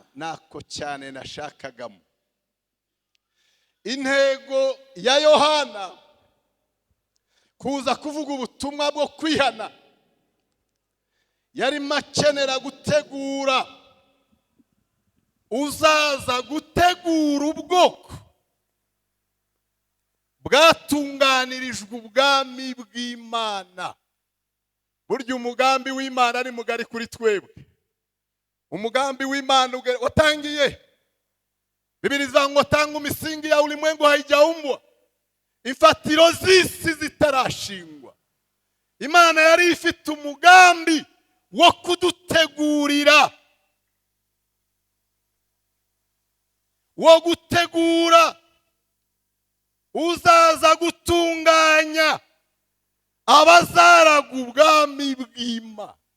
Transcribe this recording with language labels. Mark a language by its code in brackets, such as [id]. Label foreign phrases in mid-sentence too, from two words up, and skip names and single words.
[rw] Nako cyane nashakagamo. Intego ya Yohana kuza kuvuga ubutumwa bwo kwihana, yari makenera gutegura uzaza gutegura ubwoko bwatunganirijwe ubwami bw'Imana. Burya umugambi w'Imana ari mugari kuri twebwe. Umugambi w'Imana watangiye, [sw] Biblia zangu tangu misingi ya ulimwengu haijaumbwa, [rw] imfatiro z'isi zitarashingwa, Imana yari ifite umugambi wo kudutegurira, wo gutegura uzaza gutunganya abazaraga ubwami bw'Imana.